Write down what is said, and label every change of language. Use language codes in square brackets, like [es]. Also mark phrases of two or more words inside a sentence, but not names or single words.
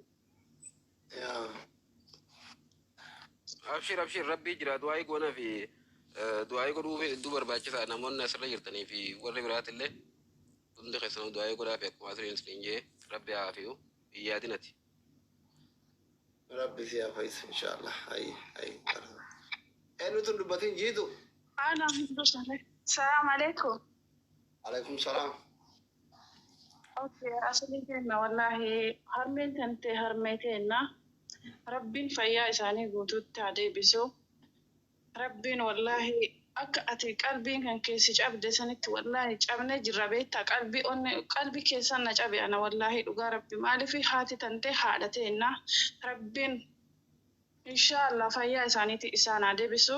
[om] Abshir rabbii jira du'aayii goonaa fi du'aayii godhuu hedduu barbaachisaa namoonni asirra jirtanii fi warri biraatillee hundi keessanuu du'aayii godhaa fi akkuma asirra hin jee rabbi haa fi'u yaadinati. Rabbi si haa fayyisu inshaallah. Enu tu dubbatin jitu. [ar] أنا سلام عليكم. عليكم السلام. [om] Okay, asli kenna wallahi harmeen tante harmeetenna Rabbiin fayyaa isaanii guutuutti haa deebisu. Rabbiin wallahi akka ati qalbiin kan keessi cabde sanitti wallahi cabnee jirra beektaa qalbii keessan na cabe ana wallahi dhugaa rabbi maaliif haati tante haadhateenna Rabbiin inshallah fayyaa isaaniiti isaan haa deebisu.